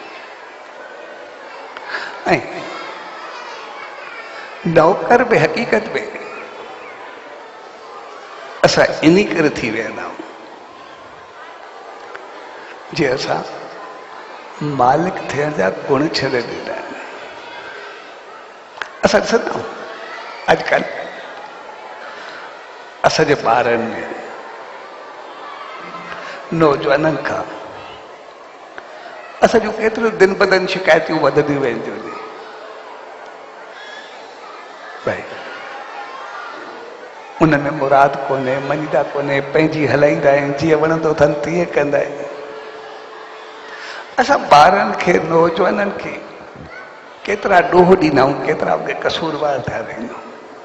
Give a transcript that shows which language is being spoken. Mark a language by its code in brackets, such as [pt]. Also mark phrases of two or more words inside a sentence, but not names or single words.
[sd] ऐं नौकर बि हक़ीक़त में असां इन करे थी वेंदा आहियूं जे असां मालिक थियण जा गुण छॾे ॾींदा आहिनि। असां ॾिसंदा आहियूं अॼुकल्ह असांजे ॿारनि में, नौजवाननि खां असां जूं केतिरो दिन ब दिन शिकायतियूं वधंदियूं वेंदियूं आहिनि। भई उनमें मुराद कोन्हे, मञीदा कोन्हे, पंहिंजी हलाईंदा आहिनि, जीअं वणंदो अथनि तीअं कंदा आहिनि। असां ॿारनि खे, नौजवाननि खे केतिरा ॾोह ॾींदा आहियूं, केतिरा उनखे कसूरवार थिया वेंदा आहियूं।